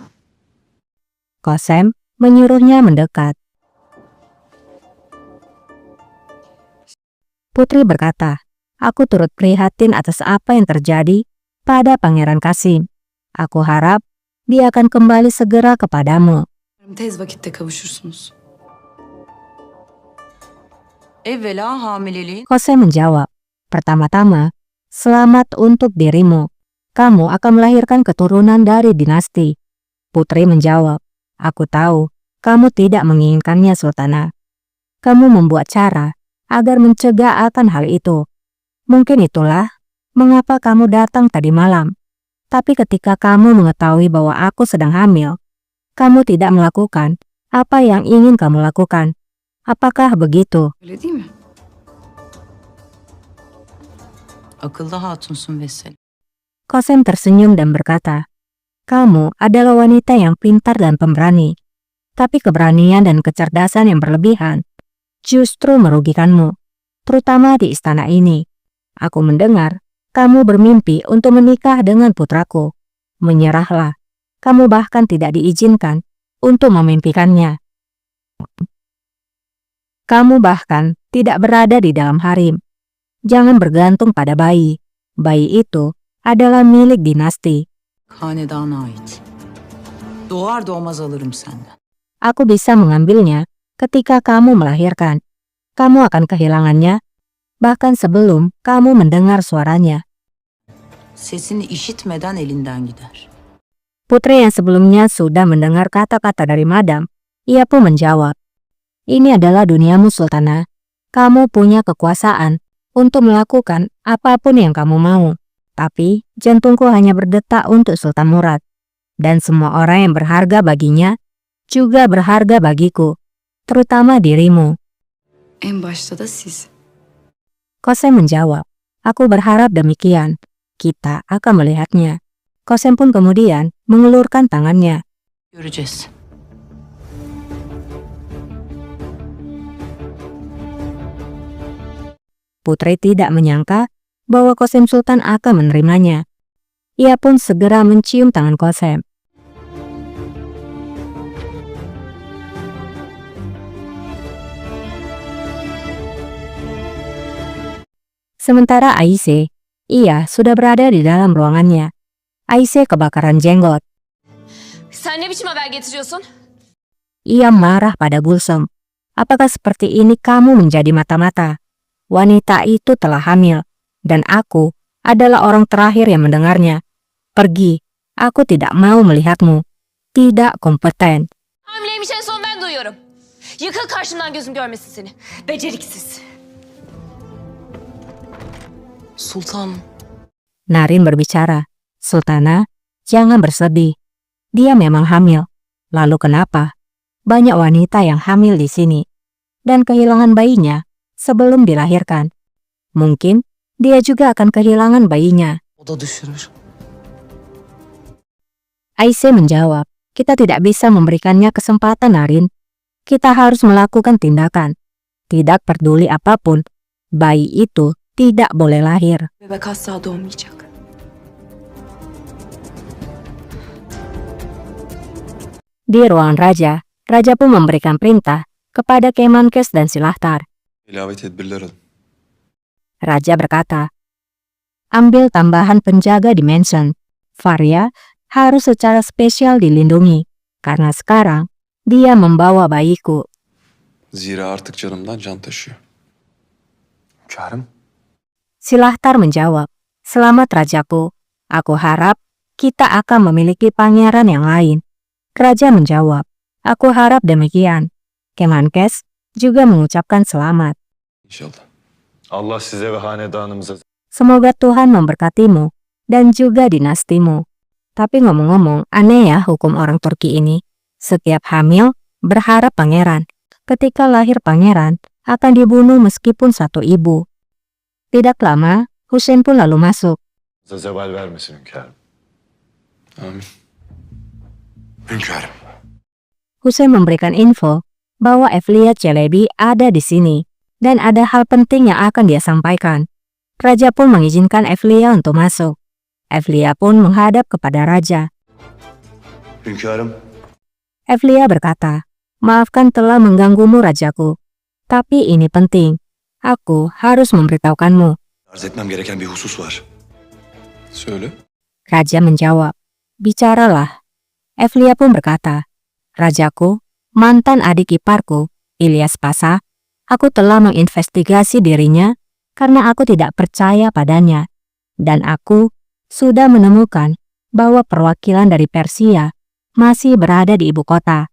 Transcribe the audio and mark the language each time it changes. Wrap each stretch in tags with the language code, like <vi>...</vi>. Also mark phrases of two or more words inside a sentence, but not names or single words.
<id>Qasem menyuruhnya mendekat. Putri berkata, "Aku turut prihatin atas apa yang terjadi pada Pangeran Kasim. Aku harap dia akan kembali segera kepadamu."</id> <tr>Tez vakitte kavuşursunuz. Evvela hamileliğin</tr> <id>Qasem menjawab, "Pertama-tama, selamat untuk dirimu. Kamu akan melahirkan keturunan dari dinasti." Putri menjawab, "Aku tahu kamu tidak menginginkannya, Sultana. Kamu membuat cara agar mencegah akan hal itu. Mungkin itulah mengapa kamu datang tadi malam. Tapi ketika kamu mengetahui bahwa aku sedang hamil, kamu tidak melakukan apa yang ingin kamu lakukan. Apakah begitu?"</id> <tr>öyle değil mi? Akıllı hatunsun Vesel.</tr> <id>Qasem tersenyum dan berkata, "Kamu adalah wanita yang pintar dan pemberani. Tapi keberanian dan kecerdasan yang berlebihan justru merugikanmu, terutama di istana ini. Aku mendengar kamu bermimpi untuk menikah dengan putraku. Menyerahlah, kamu bahkan tidak diizinkan untuk memimpikannya. Kamu bahkan tidak berada di dalam harem. Jangan bergantung pada bayi. Bayi itu adalah milik dinasti.</id> <tr>Hanedana ait. Doğar doğmaz alırım senden.</tr> <id>Aku bisa mengambilnya ketika kamu melahirkan. Kamu akan kehilangannya, bahkan sebelum kamu mendengar suaranya."</id> <tr>Sesini işitmeden elinden gider.</tr> <id>Putri yang sebelumnya sudah mendengar kata-kata dari Madam, ia pun menjawab, "Ini adalah duniamu, Sultana. Kamu punya kekuasaan untuk melakukan apapun yang kamu mau. Tapi jantungku hanya berdetak untuk Sultan Murad. Dan semua orang yang berharga baginya juga berharga bagiku, terutama dirimu."</id> <tr>En başta da siz.</tr> <id>Qasem menjawab, "Aku berharap demikian. Kita akan melihatnya." Qasem pun kemudian mengelurkan tangannya.</id> <tr>Göreceğiz.</tr> <id>Putri tidak menyangka bahwa Qasem Sultan akan menerimanya. Ia pun segera mencium tangan Qasem. Sementara Aisyah, ia sudah berada di dalam ruangannya. Aisyah kebakaran jenggot.</id> <tr>Sen ne biçim haber getiriyorsun?</tr> <id>Ia marah pada Gulsum. "Apakah seperti ini kamu menjadi mata-mata? Wanita itu telah hamil, dan aku adalah orang terakhir yang mendengarnya. Pergi, aku tidak mau melihatmu. Tidak kompeten."</id> <tr>Hamileymiş en son ben duyuyorum. Yıkıl karşımdan gözüm görmesin seni. Beceriksiz. Sultan.</tr> <id>Narin berbicara, "Sultana, jangan bersedih. Dia memang hamil. Lalu kenapa? Banyak wanita yang hamil di sini. Dan kehilangan bayinya sebelum dilahirkan. Mungkin dia juga akan kehilangan bayinya."</id> <tr>O da düşürür.</tr> <id>Aisyah menjawab, "Kita tidak bisa memberikannya kesempatan, Narin. Kita harus melakukan tindakan. Tidak peduli apapun, bayi itu tidak boleh lahir."</id> <tr>Bebek asla doğmayacak.</tr> <id>Di ruangan Raja pun memberikan perintah kepada Kemenkes dan Silahtar.</id> <tr>İlave tedbirler alın.</tr> <id>Raja berkata, "Ambil tambahan penjaga di mansion. Faria harus secara spesial dilindungi, karena sekarang dia membawa bayiku."</id> <tr>Zira artık canımdan can taşıyor. Hünkârım.</tr> <id>Silahtar menjawab, "Selamat Rajaku. Aku harap kita akan memiliki pangeran yang lain." Raja menjawab, "Aku harap demikian." Kemenkes juga mengucapkan selamat.</id> <tr>İnşallah. Allah size ve hanedanımıza</tr> <id>Semoga Tuhan memberkatimu dan juga dinastimu. Tapi ngomong-ngomong, aneh ya hukum orang Turki ini. Setiap hamil berharap pangeran. Ketika lahir pangeran, akan dibunuh meskipun satu ibu. Tidak lama, Hussein pun lalu masuk.</id> <tr>zeval vermesin hünkârım. Amin. Hünkârım.</tr> <id>Hussein memberikan info bahwa Evliya Çelebi ada di sini dan ada hal penting yang akan dia sampaikan. Raja pun mengizinkan Evliya untuk masuk. Evliya pun menghadap kepada raja.</id> <tr>Hünkârım,</tr> <id>Evliya berkata, "Maafkan telah mengganggumu rajaku, tapi ini penting. Aku harus memberitahukanmu."</id> <tr>arz etmem gereken bir husus var. Söyle.</tr> <id>Raja menjawab, "Bicaralah." Evliya pun berkata, "Rajaku, mantan adik iparku, Ilyas Pasha, aku telah menginvestigasi dirinya karena aku tidak percaya padanya. Dan aku sudah menemukan bahwa perwakilan dari Persia masih berada di ibu kota.</id>